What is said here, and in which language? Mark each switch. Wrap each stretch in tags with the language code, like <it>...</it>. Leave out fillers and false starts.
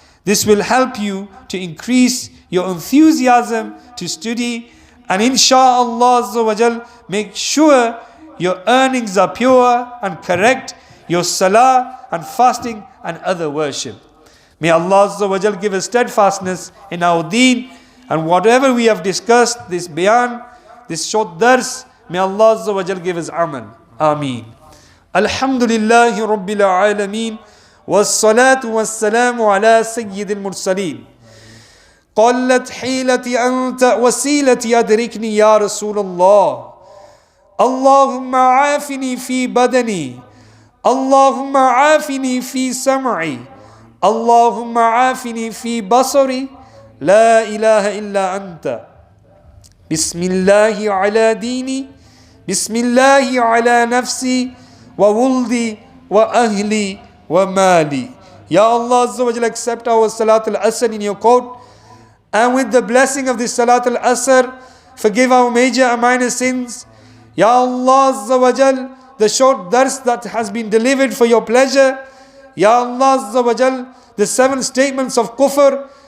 <en>This will help you to increase your enthusiasm to study, and insha'Allah Azza wa Jal, make sure your earnings are pure and correct, your salah and fasting and other worship. May Allah Azza wa Jal give us steadfastness in our deen, and whatever we have discussed, this bayan, this short dars, may Allah Azza wa Jal give us amal.</en> <ar>Ameen. Alhamdulillahi Rabbil Alameen. والصلاة والسلام على سيد المرسلين. قلت حيلتي أنت وسيلتي أدركني يا رسول الله. اللهم عافني في بدني، اللهم عافني في سمعي، اللهم عافني في بصري، لا إله إلا أنت. بسم الله على ديني، بسم الله على نفسي وولدي وأهلي وَمَالِي.</ar> <en>Ya Allah Azza wa Jalla, accept our Salat al-Asr in your court, and with the blessing of this Salat al-Asr, forgive our major and minor sins. Ya Allah Azza wa Jalla, the short dars that has been delivered for your pleasure. Ya Allah Azza wa Jalla, the 7 statements of Kufr.</en>